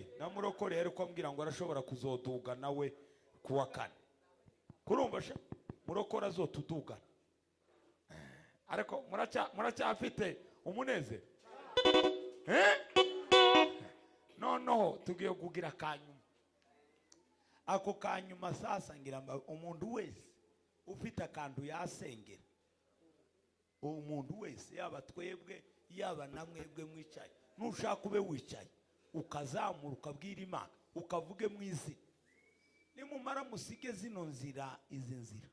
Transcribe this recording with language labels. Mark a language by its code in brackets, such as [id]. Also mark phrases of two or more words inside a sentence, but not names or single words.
[rn] Na murokore ariko ambwira ngo arashobora kuzoduga nawe kuwa kane. Kurumva sha murokora azotudugana. Ariko muracyafite umunezero. No tugiye kugira kanyuma. Ako kanyuma sasa ngira umuntu wese ufite akantu yasengera. Umuntu wese yaba twebwe yaba namwebwe mwicaye. Nushaka ube wicaye ukazamura ukabwira Imana ukavuge mu izina. Nimumara musige zino nzira izi nzira.